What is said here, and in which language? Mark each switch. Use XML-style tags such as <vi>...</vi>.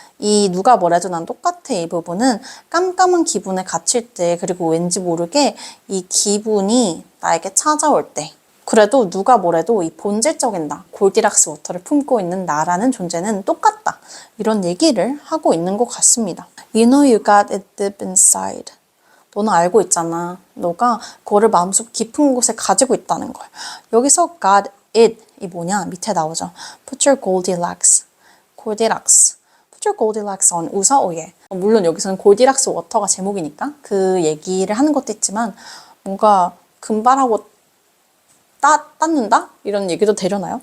<ko>이 누가 뭐래도 난 똑같아 이 부분은 깜깜한 기분에 갇힐 때 그리고 왠지 모르게 이 기분이 나에게 찾아올 때 그래도 누가 뭐래도 이 본질적인 나, 골디락스 워터를 품고 있는 나라는 존재는 똑같다. 이런 얘기를 하고 있는 것 같습니다.</ko> <en>You know you got it deep inside.</en> <ko>너는 알고 있잖아. 너가 그거를 마음속 깊은 곳에 가지고 있다는 걸. 여기서</ko> <en>got it</en> <ko>이 뭐냐? 밑에 나오죠.</ko> <en>Put your Goldilocks. Goldilocks. Put your Goldilocks on.</en> <ko>웃어? 오예. 물론 여기서는 골디락스 워터가 제목이니까 그 얘기를 하는 것도 있지만 뭔가 금발하고 닦는다? 이런 얘기도 되려나요?</ko>